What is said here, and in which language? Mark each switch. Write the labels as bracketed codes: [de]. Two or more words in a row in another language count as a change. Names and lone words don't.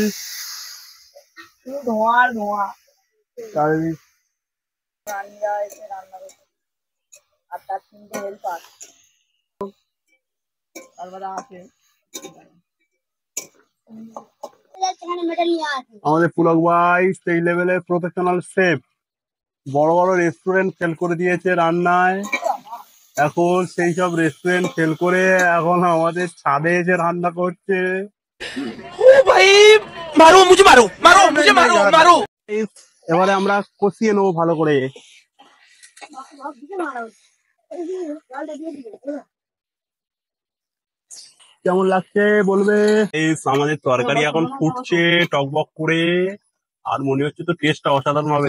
[bn] চারিদিক আমাদের পুলক ভাই সেই লেভেলের [en] professional chef, [bn] বড় বড় [en] restaurant fail [bn] করে দিয়েছে রান্নায়। এখন সেই সব [en] restaurant fail [bn] করে এখন আমাদের ছাদে এসে রান্না করছে। [hi] ओ भाई, मारो मुझे, मारो मारो मुझे, मारो मारो। [bn] এবারে আমরা কষিয়ে নেবো ভালো করে। কেমন লাগছে বলবে। এই আমাদের তরকারি এখন ফুটছে টকবক করে। আর মনে হচ্ছে তো টেস্টটা অসাধারণ হবে।